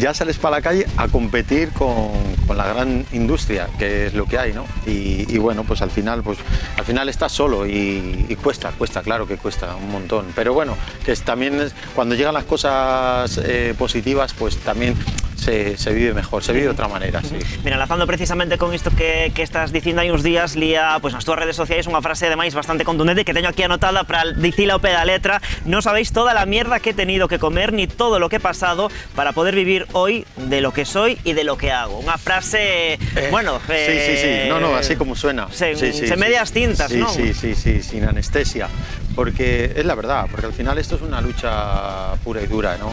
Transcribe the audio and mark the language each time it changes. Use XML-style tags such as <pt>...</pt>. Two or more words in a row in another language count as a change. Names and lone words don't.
<es>Ya sales para la calle a competir con la gran industria, que es lo que hay, ¿no? Y bueno, pues al final estás solo y cuesta, claro que cuesta un montón, pero bueno, que también cuando llegan las cosas positivas, pues también se vive mejor, se vive de otra manera, sí. Mira,</es> <gl>enlazando precisamente con isto que estás dicindo hai uns días, lía pois nas túas redes sociais unha frase ademais bastante contundente que teño aquí anotada para dicila ao pé da letra:</gl> <es>no sabéis toda la mierda que he tenido que comer ni todo lo que he pasado para poder vivir hoy de lo que soy y de lo que hago.</es> <gl>Unha frase, bueno...</gl> <es>Sí, no, así como suena. Se medias tintas, ¿no? Sí, sin anestesia, porque es la verdad, porque al final esto es una lucha pura y dura, ¿no?</es>